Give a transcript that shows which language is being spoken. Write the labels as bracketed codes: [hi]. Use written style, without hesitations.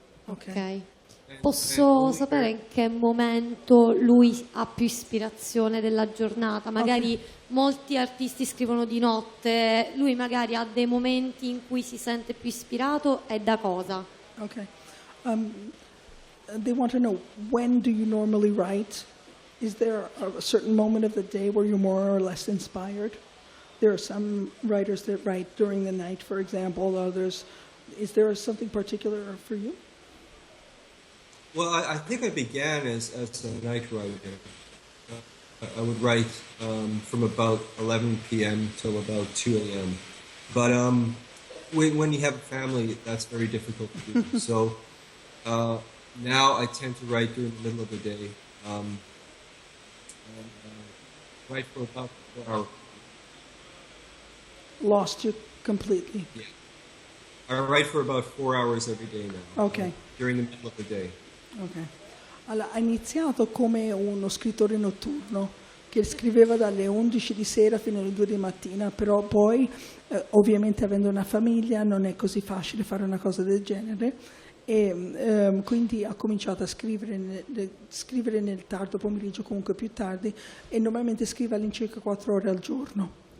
[it] Ok. Posso sapere in che momento lui ha più ispirazione della giornata? Magari molti artisti scrivono di notte, lui magari ha dei momenti in cui si sente più ispirato, e da cosa? [en] Okay. They want to know, when do you normally write? Is there a certain moment of the day where you're more or less inspired? There are some writers that write during the night, for example. Others, is there something particular for you? Well, I think I began as a night writer. I would write from about 11 p.m. till about 2 a.m. But when you have a family, that's very difficult to do. So now I tend to write during the middle of the day. Write for about 4 hours. Lost you completely. Yeah. I write for about 4 hours every day now. Okay. During the middle of the day. Okay. [it] Allora, ha iniziato come uno scrittore notturno che scriveva dalle 11 di sera fino alle 2 di mattina, però poi, ovviamente avendo una famiglia, non è così facile fare una cosa del genere, e quindi ha cominciato a scrivere nel tardo pomeriggio, comunque più tardi, e normalmente scrive all'incirca 4 ore al giorno.